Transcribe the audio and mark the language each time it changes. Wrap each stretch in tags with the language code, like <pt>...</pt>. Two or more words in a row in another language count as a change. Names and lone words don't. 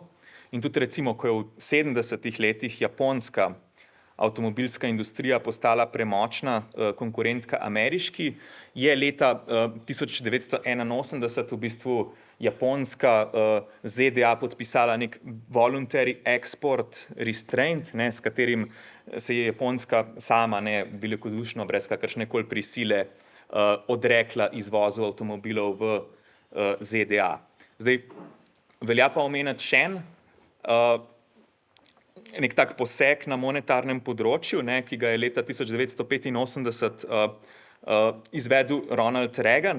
<sl>In tudi recimo, ko je v 70-ih letih Japonska avtomobilska industrija postala premočna konkurentka ameriški, je leta 1981 v bistvu Japonska ZDA podpisala nek</sl> <en>voluntary export restraint,</en> <sl>ne, s katerim se je Japonska sama, ne, velikodušno, brez kakršnekoli prisile, odrekla izvozu avtomobilov v ZDA. Zdaj, velja pa omeniti še nek tak poseg na monetarnem področju, ne, ki ga je leta 1985 izvedel Ronald Reagan.</sl>